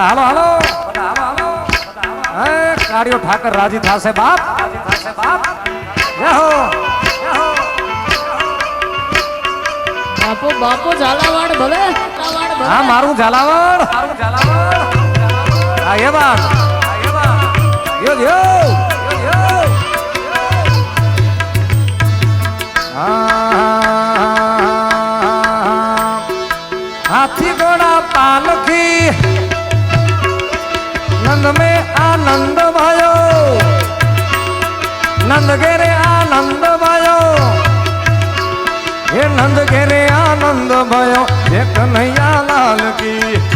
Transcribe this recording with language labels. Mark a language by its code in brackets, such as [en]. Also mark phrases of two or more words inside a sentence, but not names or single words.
[gu] હાલો હાલો બધા, હાલો હાલો. હે કાળિયો ઠાકર રાજી થાશે બાપ, રાજી થાશે બાપ. જય હો, જય હો. બાપો બાપો ઝાલાવાડ ભલે, ઝાલાવાડ ભલે. હા મારું ઝાલાવાડ, મારું ઝાલાવાડ. હા એ વાત, હા એ વાત. યો યો યો. [hi] हाथी घोड़ा पालकी नंद में आनंद भयो, नंद घेरे आनंद भयो, हे नंद घेरे आनंद भयो, हे कन्हैया लाल की.